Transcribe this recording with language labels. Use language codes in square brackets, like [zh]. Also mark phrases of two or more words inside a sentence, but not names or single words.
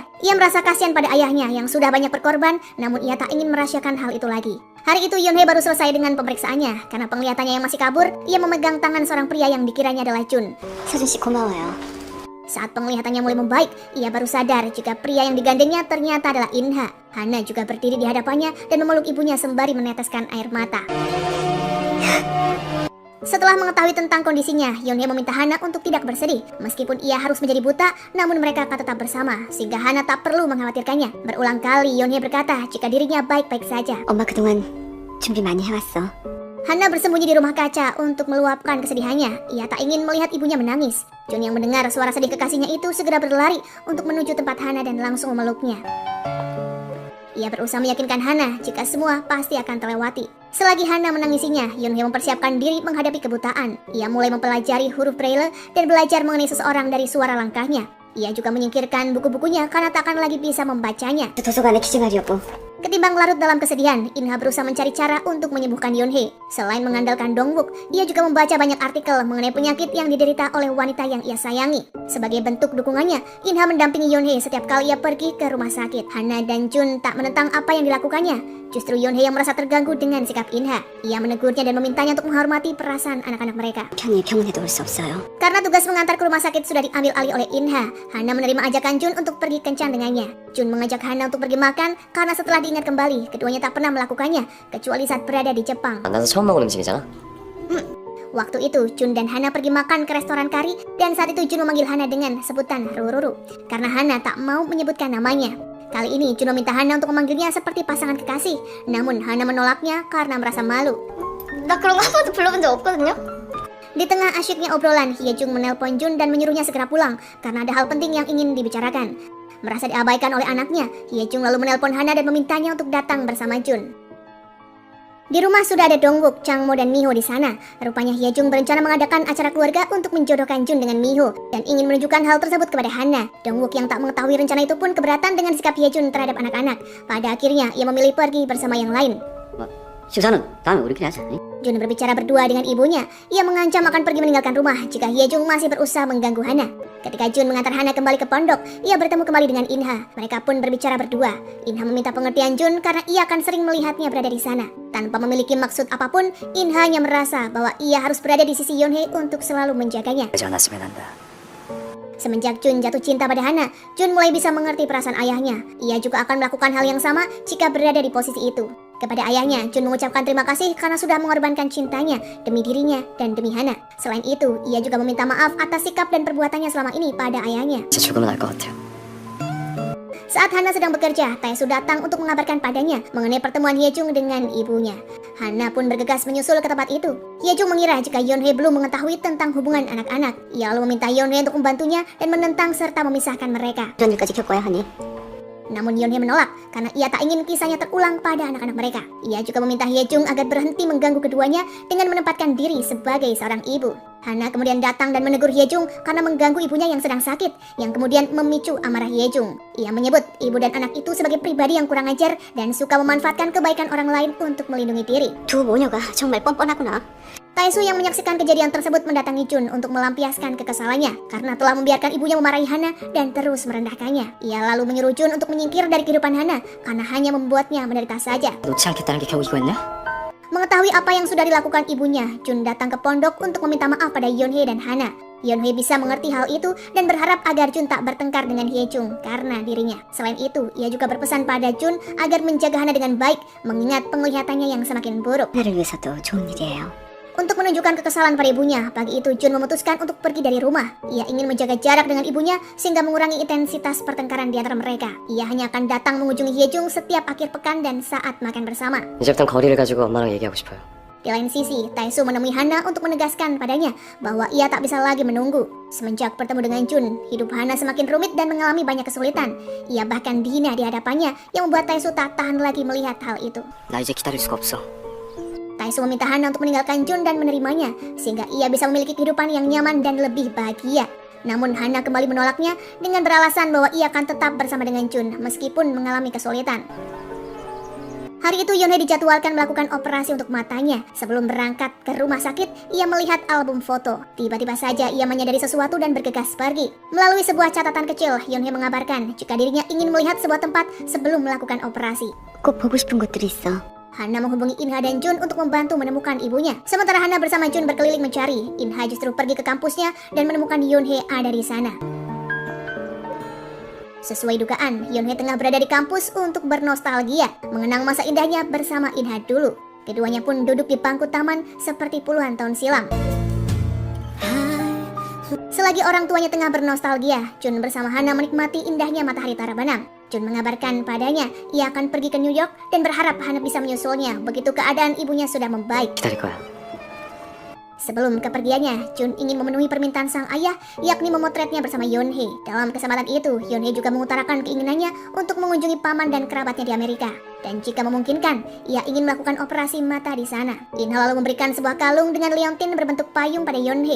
[id] Ia merasa kasihan pada ayahnya yang sudah banyak berkorban, namun ia tak ingin merahasiakan hal itu lagi. Hari itu Yonghye baru selesai dengan pemeriksaannya. Karena penglihatannya yang masih kabur, ia memegang tangan seorang pria yang dikiranya adalah Jun. [ko] 서준 씨 고마워요. [id] Saat penglihatannya mulai membaik, ia baru sadar jika pria yang digandengnya ternyata adalah Inha. Hana juga berdiri di hadapannya dan memeluk ibunya sembari meneteskan air mata. Setelah mengetahui tentang kondisinya, Yonhye meminta Hana untuk tidak bersedih. Meskipun ia harus menjadi buta, namun mereka akan tetap bersama, sehingga Hana tak perlu mengkhawatirkannya. Berulang kali Yonhye berkata jika dirinya baik-baik saja. [ko] 엄마 그동안 준비 많이 해왔어. [id] Hana bersembunyi di rumah kaca untuk meluapkan kesedihannya. Ia tak ingin melihat ibunya menangis. Jun yang mendengar suara sedih kekasihnya itu segera berlari untuk menuju tempat Hana dan langsung memeluknya. Ia berusaha meyakinkan Hana jika semua pasti akan terlewati. Selagi Hana menangisinya, Yonhye mempersiapkan diri menghadapi kebutaan. Ia mulai mempelajari huruf Braille dan belajar mengenai seseorang dari suara langkahnya. Ia juga menyingkirkan buku-bukunya karena tak akan lagi bisa membacanya. [ko] 도서관에 기증하려 여보. [id] Ketimbang larut dalam kesedihan, Inha berusaha mencari cara untuk menyembuhkan Yonhye. Selain mengandalkan Dongwook, ia juga membaca banyak artikel mengenai penyakit yang diderita oleh wanita yang ia sayangi. Sebagai bentuk dukungannya, Inha mendampingi Yonhye setiap kali ia pergi ke rumah sakit. Hana dan Jun tak menentang apa yang dilakukannya. Justru Yonhye yang merasa terganggu dengan sikap Inha. Ia menegurnya dan memintanya untuk menghormati perasaan anak-anak mereka. [ko] 편히 병원에도 올 수 없어요. [id] Karena tugas mengantar ke rumah sakit sudah diambil alih oleh Inha, Hana menerima ajakan Jun untuk pergi kencan dengannya. Jun mengajak Hana untuk pergi makan karena setelah diingat kembali, keduanya tak pernah melakukannya, kecuali saat berada di Jepang. [ko] 만나서 처음 먹은 음식이잖아. [id] Waktu itu, Jun dan Hana pergi makan ke restoran kari, dan saat itu Jun memanggil Hana dengan sebutan Rururu, karena Hana tak mau menyebutkan namanya. Kali ini Jun meminta Hana untuk memanggilnya seperti pasangan kekasih, namun Hana menolaknya karena merasa malu. [ko] 나 그런 거 한 번도 불러본 적 없거든요. [id] Di tengah asyiknya obrolan, Hyejung menelpon Jun dan menyuruhnya segera pulang karena ada hal penting yang ingin dibicarakan. Merasa diabaikan oleh anaknya, Hyejung lalu menelpon Hana dan memintanya untuk datang bersama Jun. Di rumah sudah ada Dongwook, Changmo, dan Miho di sana. Rupanya Hyejung berencana mengadakan acara keluarga untuk menjodohkan Jun dengan Miho dan ingin menunjukkan hal tersebut kepada Hana. Dongwook yang tak mengetahui rencana itu pun keberatan dengan sikap Hyejung terhadap anak-anak. Pada akhirnya, ia memilih pergi bersama yang lain. [ko] 식사는 다음에 우리끼리 하자. [id] Jun berbicara berdua dengan ibunya. Ia mengancam akan pergi meninggalkan rumah jika Hyejung masih berusaha mengganggu Hana. Ketika Jun mengantar Hana kembali ke pondok, ia bertemu kembali dengan Inha. Mereka pun berbicara berdua. Inha meminta pengertian Jun karena ia akan sering melihatnya berada di sana. Tanpa memiliki maksud apapun, Inha hanya merasa bahwa ia harus berada di sisi Yonhye untuk selalu menjaganya. [ko] 그러지 않았으면 한다. [id] Semenjak Jun jatuh cinta pada Hana, Jun mulai bisa mengerti perasaan ayahnya. Ia juga akan melakukan hal yang sama jika berada di posisi itu. Kepada ayahnya, Jun mengucapkan terima kasih karena sudah mengorbankan cintanya demi dirinya dan demi Hana. Selain itu, ia juga meminta maaf atas sikap dan perbuatannya selama ini pada ayahnya. [ko] 제 죽음은 알 것 같아요. [id] Saat Hana sedang bekerja, Taesu datang untuk mengabarkan padanya mengenai pertemuan Hyejung dengan ibunya. Hana pun bergegas menyusul ke tempat itu. Hyejung mengira jika Yonhye belum mengetahui tentang hubungan anak-anak. Ia lalu meminta Yonhye untuk membantunya dan menentang serta memisahkan mereka. [ko] 이런 일까지 겪어야 하니? [id] Namun Yonhye menolak karena ia tak ingin kisahnya terulang pada anak-anak mereka. Ia juga meminta Hyejung agar berhenti mengganggu keduanya dengan menempatkan diri sebagai seorang ibu. Hana kemudian datang dan menegur Hyejung karena mengganggu ibunya yang sedang sakit, yang kemudian memicu amarah Hyejung. Ia menyebut ibu dan anak itu sebagai pribadi yang kurang ajar dan suka memanfaatkan kebaikan orang lain untuk melindungi diri. [ko] 두 모녀가 정말 뻔뻔하구나. [id] Taesu yang menyaksikan kejadian tersebut mendatangi Jun untuk melampiaskan kekesalannya karena telah membiarkan ibunya memarahi Hana dan terus merendahkannya. Ia lalu menyuruh Jun untuk menyingkir dari kehidupan Hana karena hanya membuatnya menderita saja. [ko] 놓지 않겠다는 게 겨우 이거였냐? [id] Mengetahui apa yang sudah dilakukan ibunya, Jun datang ke pondok untuk meminta maaf pada Yonhye dan Hana. Yonhye bisa mengerti hal itu dan berharap agar Jun tak bertengkar dengan Hyejung karena dirinya. Selain itu, ia juga berpesan pada Jun agar menjaga Hana dengan baik, mengingat penglihatannya yang semakin buruk. [ko] 나를 위해서도 좋은 일이에요. [id] Untuk menunjukkan kekesalan pada ibunya, pagi itu Jun memutuskan untuk pergi dari rumah. Ia ingin menjaga jarak dengan ibunya sehingga mengurangi intensitas pertengkaran di antara mereka. Ia hanya akan datang mengunjungi Hyejung setiap akhir pekan dan saat makan bersama. [ko] 이제부턴 거리를 가지고 엄마랑 얘기하고 싶어요. [id] Di lain sisi, Taesu menemui Hana untuk menegaskan padanya bahwa ia tak bisa lagi menunggu. Semenjak bertemu dengan Jun, hidup Hana semakin rumit dan mengalami banyak kesulitan. Ia bahkan dihina di hadapannya yang membuat Taesu tak tahan lagi melihat hal itu. [ko] 나 이제 기다릴 수가 없어. [id] Taesu meminta Hana untuk meninggalkan Jun dan menerimanya, sehingga ia bisa memiliki kehidupan yang nyaman dan lebih bahagia. Namun Hana kembali menolaknya dengan beralasan bahwa ia akan tetap bersama dengan Jun meskipun mengalami kesulitan. Hari itu Yonhye dijadwalkan melakukan operasi untuk matanya. Sebelum berangkat ke rumah sakit, ia melihat album foto. Tiba-tiba saja ia menyadari sesuatu dan bergegas pergi. Melalui sebuah catatan kecil, Yonhye mengabarkan jika dirinya ingin melihat sebuah tempat sebelum melakukan operasi. [ko] 꼭 보고 싶은 곳들이 있어. [id] Hana menghubungi Inha dan Jun untuk membantu menemukan ibunya. Sementara Hana bersama Jun berkeliling mencari, Inha justru pergi ke kampusnya dan menemukan Yonhye ada di sana. Sesuai dugaan, Yonhye tengah berada di kampus untuk bernostalgia, mengenang masa indahnya bersama Inha dulu. Keduanya pun duduk di bangku taman seperti puluhan tahun silam. Selagi orang tuanya tengah bernostalgia, Jun bersama Hana menikmati indahnya matahari Tarabanang. Jun mengabarkan padanya ia akan pergi ke New York dan berharap Hana bisa menyusulnya begitu keadaan ibunya sudah membaik. [ko] 기다릴 거야. [id] Sebelum kepergiannya, Jun ingin memenuhi permintaan sang ayah, yakni memotretnya bersama Yonhye. Dalam kesempatan itu, Yonhye juga mengutarakan keinginannya untuk mengunjungi paman dan kerabatnya di Amerika. Dan jika memungkinkan, ia ingin melakukan operasi mata di sana. Inha lalu memberikan sebuah kalung dengan liontin berbentuk payung pada Yonhye.